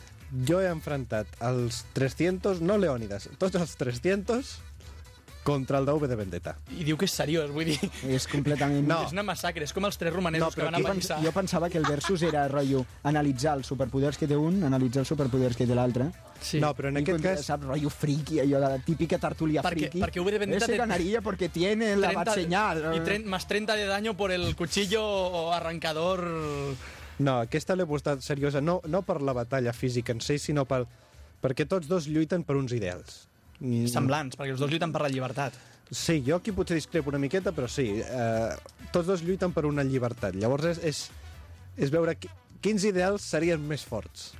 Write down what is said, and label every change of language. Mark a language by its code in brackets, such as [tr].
[ca] Jo he enfrontat els 300, no Leònides, tots els 300 contra el V de Vendetta. I diu que és seriós, vull dir... És completament... No. És una massacre, és com els tres romanesos no, que van avançar. Jo pensava que el versus era, rotllo, analitzar els superpoders que té un, analitzar els superpoders que té l'altre. Sí. No, però en aquest cas... Saps, rotllo friki, allò de la típica tertúlia friki. Perquè V de Vendetta... [es] Ese ganaría porque tiene la bat señal. Y más 30 de daño por el cuchillo arrancador... [ca] No, aquesta l'he posat seriosa, no, no per la batalla física en si, sinó per, perquè tots dos lluiten per uns ideals. Semblants, perquè els dos lluiten per la llibertat. Sí, jo aquí potser discrepo una miqueta, però sí, tots dos lluiten per una llibertat. Llavors és veure quins ideals serien més forts.